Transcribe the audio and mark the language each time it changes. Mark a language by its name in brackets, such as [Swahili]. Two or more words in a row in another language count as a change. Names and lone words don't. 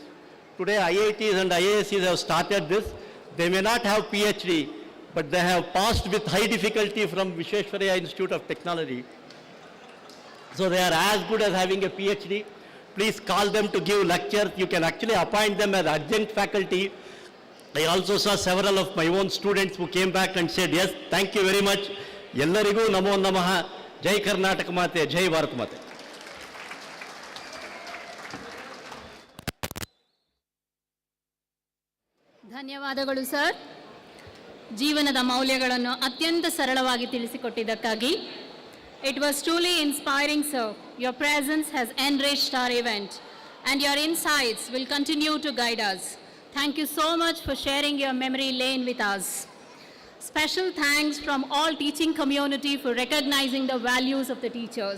[English] Today IITs and IIScs have started this. They may not have PhD, but they have passed with high difficulty from VISVESVARAYA Institute of Technology. So they are as good as having a PhD. Please call them to give lectures. You can actually appoint them as adjunct faculty. I also saw several of my own students who came back and said, yes, thank you very much. [Kannada] ಎಲ್ಲರಿಗೂ ನಮೋ ನಮಃ. ಜೈ ಕರ್ನಾಟಕ ಮಾತೆ, ಜೈ ಭಾರತ ಮಾತೆ. ಧನ್ಯವಾದಗಳು ಸರ್. ಜೀವನದ ಮೌಲ್ಯಗಳನ್ನು ಅತ್ಯಂತ ಸರಳವಾಗಿ ತಿಳಿಸಿಕೊಟ್ಟಿದ್ದಕ್ಕಾಗಿ. [English] It was truly inspiring, sir. Your presence has enriched our event and your insights will continue to guide us. Thank you so much for sharing your memory lane with us. Special thanks from all teaching community for recognizing the values of the teachers.